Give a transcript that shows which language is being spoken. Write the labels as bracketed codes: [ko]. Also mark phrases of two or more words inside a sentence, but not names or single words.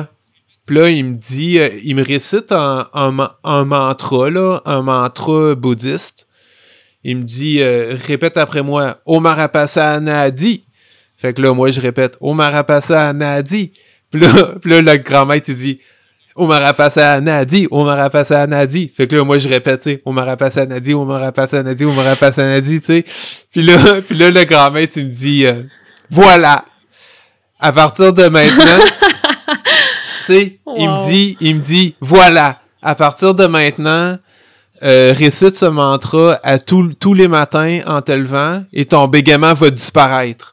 [fr] Puis là, il me dit, il me récite un mantra, là, un mantra bouddhiste. Il me dit, répète après moi, [sa] Om Marapasa Anadi. [fr] Fait que là, moi, je répète, [sa] Om Marapasa Anadi. [fr] Puis là, le grand maître, il dit, [sa] Om Marapasa Anadi, Om Marapasa Anadi. [fr] Fait que là, moi, je répète, tu sais, [sa] Om Marapasa Anadi, Om Marapasa Anadi, Om Marapasa Anadi, [fr] tu sais. Puis là, le grand maître, il me dit, voilà, à partir de maintenant, tu sais, wow. il me dit, voilà, à partir de maintenant, récite ce mantra à tous les matins en te levant et ton bégaiement va disparaître.